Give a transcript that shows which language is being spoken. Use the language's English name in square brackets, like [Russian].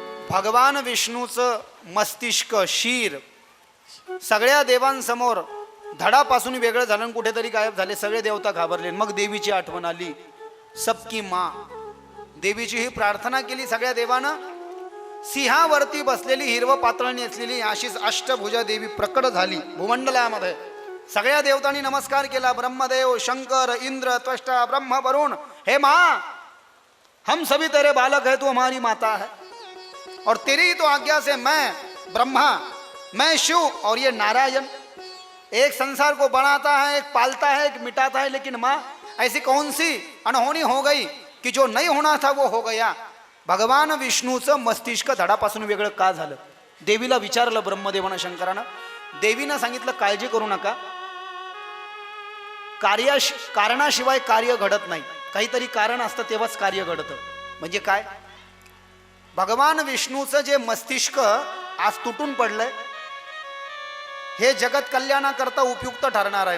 [Marathi] भगवान विष्णूचं मस्तिष्क शीर सगळ्या देवांसमोर धडापासून वेगळं झालं आणि कुठेतरी गायब झाले. सगळे देवता घाबरले. मग देवीची आठवण आली. [Hindi] सबकी माँ [Marathi] देवीची ही प्रार्थना केली. सगळ्या देवानं सिंहावरती बसलेली हिरवं पातळ नेसलेली अशीच अष्टभुजा देवी प्रकट झाली भूमंडलामध्ये. सगळ्या देवतांनी नमस्कार केला. [Hindi] ब्रह्मदेव, शंकर, इंद्र, त्वष्टा, ब्रह्म, वरुण, हे माँ हम सभी तेरे बालक है, तू हमारी माता है और तेरी ही तो आज्ञा से मैं ब्रह्मा, मैं शिव और ये नारायण एक संसार को बनाता है, एक पालता है, एक मिटाता है. लेकिन माँ ऐसी कौन सी अनहोनी हो गई कि जो नहीं होना था वो हो गया. [Marathi] भगवान विष्णूचं मस्तिष्क धडापासून वेगळं का झालं. देवीला विचारलं ब्रह्मदेवानं, शंकरानं. देवीनं सांगितलं काळजी करू नका, कारणाशिवाय कार्य घडत नाही. काहीतरी कारण असतं तेव्हाच कार्य घडतं. म्हणजे काय, भगवान विष्णूचं जे मस्तिष्क आज तुटून पडलंय हे जगत कल्याणाकरता उपयुक्त ठरणार आहे.